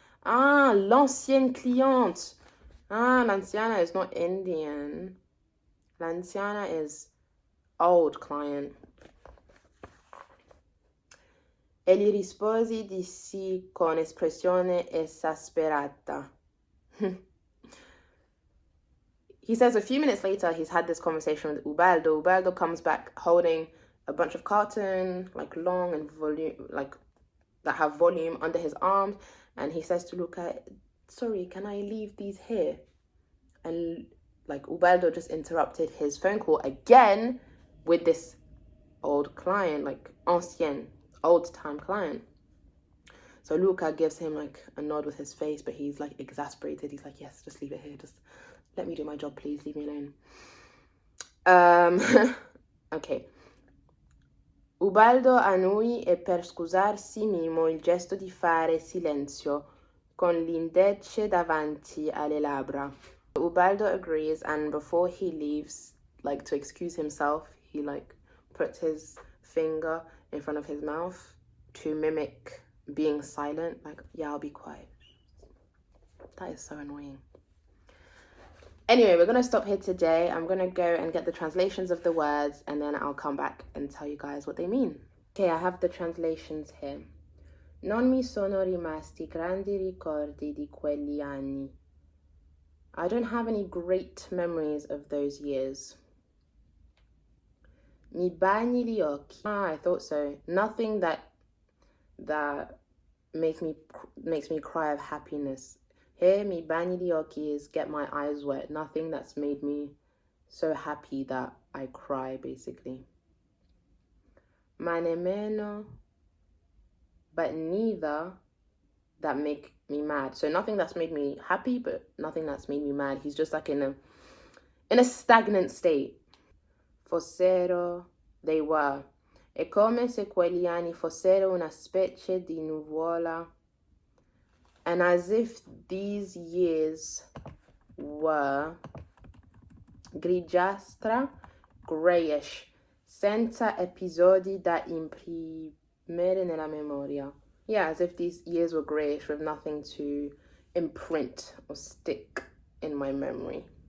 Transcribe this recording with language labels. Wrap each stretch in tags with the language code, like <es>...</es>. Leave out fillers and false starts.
<fr>L'ancienne cliente.</fr> <en>L'anziana is not Indian. L'anziana is old client.</en> <it>E gli risposi di sì con espressione esasperata.</it> <en>He says a few minutes later he's had this conversation with Ubaldo. Ubaldo comes back holding a bunch of carton, like long and volume, like that have volume under his arms, and he says to Luca, sorry, can I leave these here? And like Ubaldo just interrupted his phone call again with this old client, like ancien, old time client. So Luca gives him like a nod with his face, but he's like exasperated. He's like, yes, just leave it here. Just let me do my job, please. Leave me alone. Ok.</en> <it>Ubaldo annui e per scusarsi mimo il gesto di fare silenzio con l'indice davanti alle labbra.</it> <en>Ubaldo agrees, and before he leaves, like to excuse himself, he like puts his finger in front of his mouth to mimic being silent, like, yeah, I'll be quiet. That is so annoying. Anyway, we're going to stop here today. I'm going to go and get the translations of the words, and then I'll come back and tell you guys what they mean. Okay, I have the translations here.</en> <it>Non mi sono rimasti grandi ricordi di quegli anni.</it> <en>I don't have any great memories of those years.</en> <it>Mi bagni gli occhi.</it> <en>Ah, I thought so. Nothing that makes me cry of happiness. Here,</en> <it>mi bagni gli occhi</it> <en>is get my eyes wet. Nothing that's made me so happy that I cry, basically.</en> <it>Ma nemmeno,</it> <en>but neither that make me mad. So nothing that's made me happy, but nothing that's made me mad. He's just like in a stagnant state. Fossero they were.</en> <it>È come se quegli anni fossero una specie di nuvola,</it> <en>and as if these years were</en> <it>grigiastra, greyish, senza episodi da imprimere nella memoria.</it> <en>Yeah, as if these years were greyish with nothing to imprint or stick in my memory.</en>